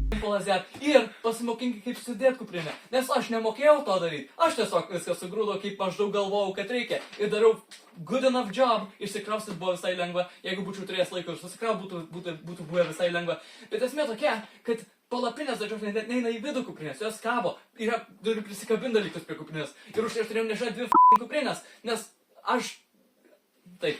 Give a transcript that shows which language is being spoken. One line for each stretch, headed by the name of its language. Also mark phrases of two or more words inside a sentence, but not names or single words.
Lithuanian: lazet ir pasimokinkit kaip sudėti kuprinę. Nes aš nemokėjau to daryti. Aš tiesiog viską sugrūdau, kaip maždaug galvojau, kad reikia. Ir dariau
English: good enough job.
Lithuanian: Išsikraustyt buvo visai lengva. Jeigu būčiau turėjęs laiko ir susikraut, būtų buvę visai lengva. Bet esmė tokia, kad palapinės dažniausiai net neina į vidų kuprinės. Jos kabo. Turiu prisikabinti dalykus prie kuprinės. Ir už tai aš turėjau nešti 2 kuprinės. Nes aš... Taip.